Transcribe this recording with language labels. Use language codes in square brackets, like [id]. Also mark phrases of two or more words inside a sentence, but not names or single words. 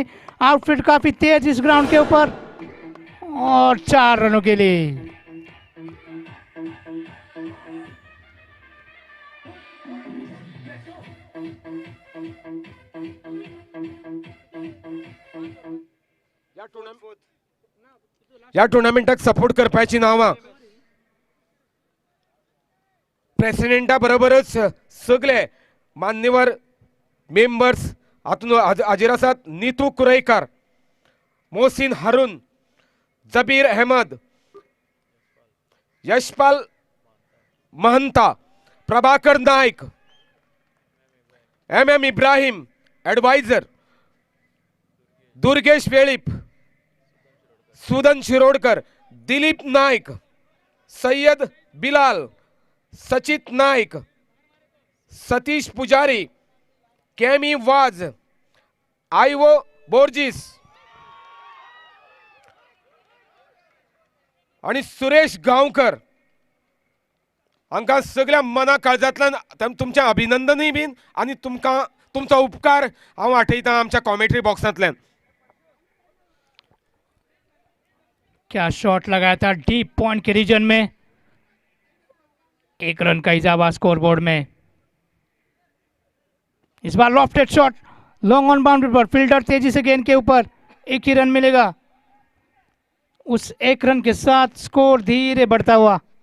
[hi] आउटफील्ड काफी तेज इस ग्राउंड के ऊपर, और 4 रनों के लिए। [kok] या टुर्नामेंटाक सपोर्ट करपाची नावां प्रेसिडेंटा बरोबरच सगळे मान्यवर मेंबर्स हातून हाजीर आसात। नीतू कुरेकर, मोहसिन हारून, जबीर अहमद, यशपाल महंता, प्रभाकर नायक, MM इब्राहिम एडवाइजर, दुर्गेश वेळीप, सुदन शिरोडकर, दिलीप नायक, सय्यद बिलाल, सचित नायक, सतीश पुजारी, कैमी वाज, आइवो बोर्जिस आणि सुरेश गांवकर हांकां सगळ्या मना काळजांतल्यान तुमचें अभिनंदनय बीन आनी तुमकां तुमचो उपकार हांव आठयतां आमच्या कॉमेंट्री बॉक्सांतल्यान। [hi] क्या शॉट लगाया था [en] deep point [hi] के रीजन में। 1 रन का इजाफा स्कोरबोर्ड में। इस बार [en] lofted shot long on boundary [hi] पर, फील्डर तेजी से गेंद के ऊपर, 1 ही रन मिलेगा। उस 1 रन के साथ स्कोर धीरे बढ़ता हुआ।